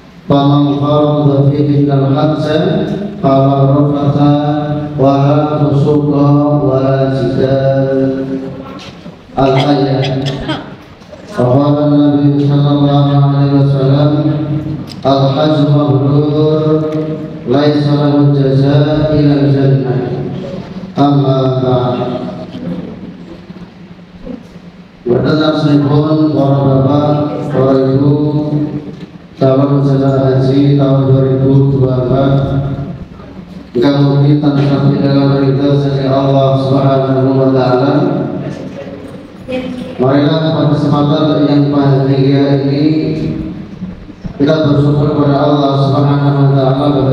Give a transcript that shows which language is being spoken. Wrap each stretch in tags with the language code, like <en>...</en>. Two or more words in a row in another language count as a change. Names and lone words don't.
<ar>فمن فرض فيه الحج فلا رفث ولا فسوق ولا جدال. Al-ayat. قال نبي صلى الله عليه وسلم الحج مبرور ليس له جزاء إلا الجنة. أما بعد.</ar> <id>Berdengar senipun para bapak, para ibu, calon peserta haji tahun 2024 yang mungkin tanpa dalam berita dari</id> <ar>الله سبحانه وتعالى.</ar> <id>Marilah pada kesempatan yang bahagia ini kita bersyukur kepada</id> <ar>الله سبحانه وتعالى,</ar> <id>Bapak</id>